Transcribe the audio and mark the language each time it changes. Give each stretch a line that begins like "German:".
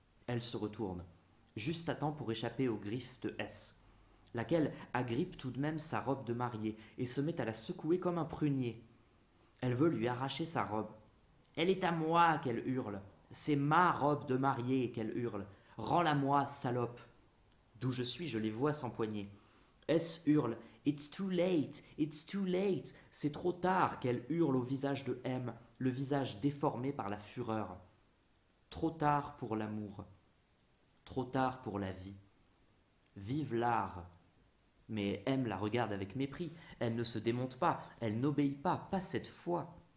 French: Elle se retourne, juste à temps pour échapper aux griffes de S, laquelle agrippe tout de même sa robe de mariée et se met à la secouer comme un prunier. Elle veut lui arracher sa robe. Elle est à moi, qu'elle hurle. C'est ma robe de mariée, qu'elle hurle. Rends-la-moi, salope. D'où je suis, je les vois s'empoigner. S hurle.
English: It's too late, it's too late.
French: C'est trop tard, qu'elle hurle au visage de M, le visage déformé par la fureur. Trop tard pour l'amour. Trop tard pour la vie. Vive l'art. Mais M la regarde avec mépris. Elle ne se démonte pas, elle n'obéit pas, pas cette fois.